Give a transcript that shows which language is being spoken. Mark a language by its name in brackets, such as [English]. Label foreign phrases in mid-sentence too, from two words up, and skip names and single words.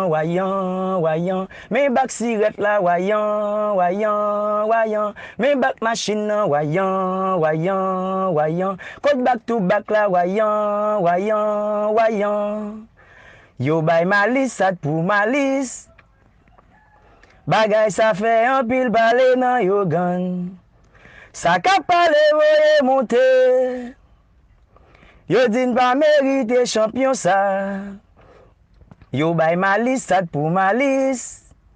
[Haitian Creole] wayan, wayan. Men bak sirèt la, wayan, wayan, wayan. Men bak machin nan, wayan, wayan, wayan. Kote [English] back to back [Haitian Creole] la, wayan, wayan, wayan. Yo bay malis, sa t pou malis. Bagay sa fè anpil pale nan yo gang. Sa k ap pale voye monte. Yo di n pa merite chanpyon sa. Yo bay malis, sa t pou malis.